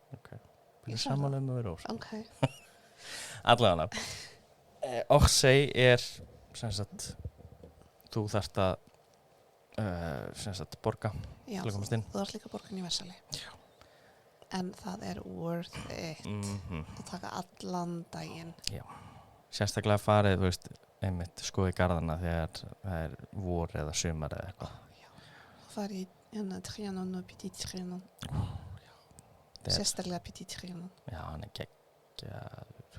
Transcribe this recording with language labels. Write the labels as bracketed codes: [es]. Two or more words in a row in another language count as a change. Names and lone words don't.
[is] Ok. Ég er samanlega með vera ósk. Ok. Allavega. Orsay er, sem sagt, þú þarft að sem sagt, borga. Já, þú þarft líka borgan í Versali. Já. En það er [en] worth it [is] að taka allan daginn. Já, sérstaklega farið, þú veist, einmitt skoði garðana þegar það er vor eða sumar eða eitthvað. Já, það farið í Trianon og Petit Trianon. Sérstaklega Petit Trianon. Já, hann er geggjaður.